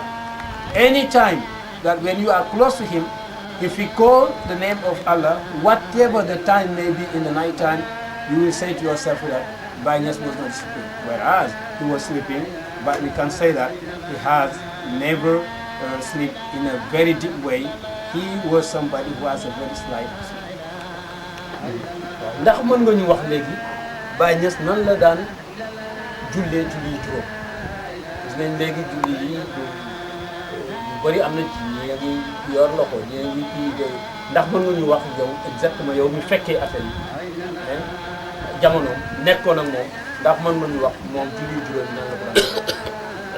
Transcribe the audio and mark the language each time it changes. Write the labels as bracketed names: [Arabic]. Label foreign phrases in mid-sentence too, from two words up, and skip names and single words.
[English] Anytime that when you are close to him, if he call the name of Allah, whatever the time may be in the night time, you will say to yourself that Baye Niasse was not sleeping. Whereas he was sleeping, but we can say that he has never sleep in a very deep way. He was somebody who has a very slight sleep. [Wolof] ndax mën nga ñu wax léegi Baye Niasse nan la daan jullee julli yi juróom gis nañ léegi julli yi yu bëri am na ci ñi ngi yor loxo ñi ngi kii ndax mën nga ñu wax yow exactement yow mi fekkee affaire yi jamono nekkoon ak moom ndax mën nga ñu wax moom julli yi juróom nan la ko daan